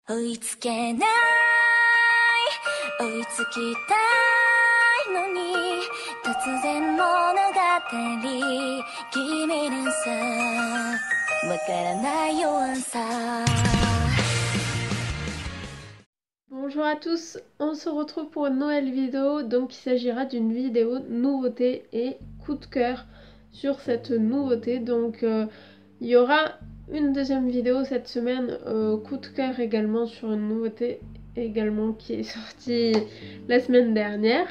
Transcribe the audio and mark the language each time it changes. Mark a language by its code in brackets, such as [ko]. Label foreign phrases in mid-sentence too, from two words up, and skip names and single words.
[ja] 追いつけない追いつきたいのに突然物語君にさわからない弱さ [fr] Bonjour à tous, on se retrouve pour une nouvelle vidéo, donc il s'agira d'une vidéo nouveauté et coup de cœur sur cette nouveauté. Donc il y aura une deuxième vidéo cette semaine, coup de cœur également sur une nouveauté également qui est sortie la semaine dernière.